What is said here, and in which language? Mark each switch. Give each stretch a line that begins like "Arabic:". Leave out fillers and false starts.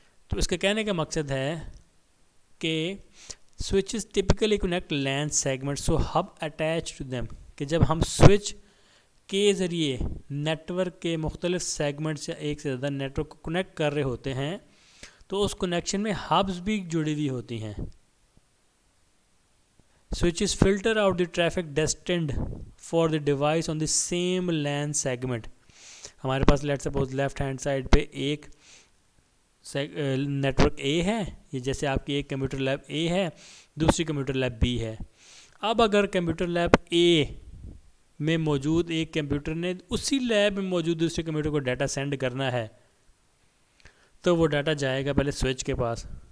Urdu: تو اس کے کہنے کا مقصد ہے کہ
English: switches typically connect LAN segment so hub attach to them,
Urdu: کہ جب ہم سوئچ کے ذریعے نیٹ ورک کے مختلف سیگمنٹس یا ایک سے زیادہ نیٹ ورک کو کنیکٹ کر رہے ہوتے ہیں تو اس کنیکشن میں ہبس بھی جڑی ہوئی ہوتی ہیں.
English: Switches filter out the traffic destined for the device on the same LAN segment.
Urdu: ہمارے پاس
English: let suppose
Urdu: left hand side پہ ایک نیٹ ورک اے ہے, یہ جیسے آپ کی ایک کمپیوٹر لیب اے ہے, دوسری کمپیوٹر لیب بی ہے. اب اگر کمپیوٹر لیب اے میں موجود ایک کمپیوٹر نے اسی لیب میں موجود دوسرے کمپیوٹر کو ڈیٹا سینڈ کرنا ہے تو وہ ڈیٹا جائے گا پہلے سوئچ کے پاس.